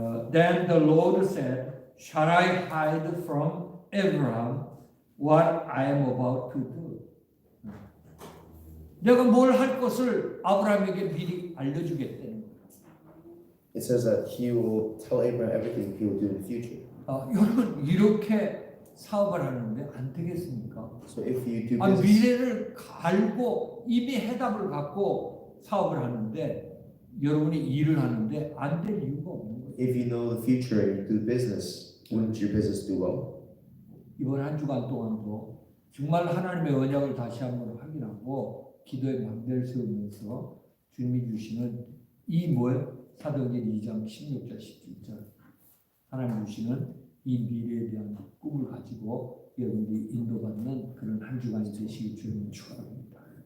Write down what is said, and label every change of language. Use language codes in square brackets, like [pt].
[en] Then the Lord said, "Shall I hide from Abraham what I am about to do?" [ko] 내가 뭘 할 것을 아브라함에게 미리 알려주겠다는 거예요. [en] it says that He will tell Abraham everything He will do in the future. [ko] 여러분 이렇게 사업을 하는데 안 되겠습니까? [en] So if you do 아, business, [ko] 미래를 알고 이미 해답을 갖고 사업을 하는데 여러분이 일을 하는데 안 될 이유가 없는 거예요. [en] if you know the future and you do business, wouldn't your business do well? [ko] 이번 한 주간 동안도 정말 하나님의 언약을 다시 한번 확인하고 기도의 망대를 세우면서 주님이 주시는 이 뭐예요? 사도행전 2장 16절 17절 하나님 주시는 이 미래에 대한 꿈을 가지고 여러분들이 인도받는 그런 한 주간이 되시길 주님을 축원합니다.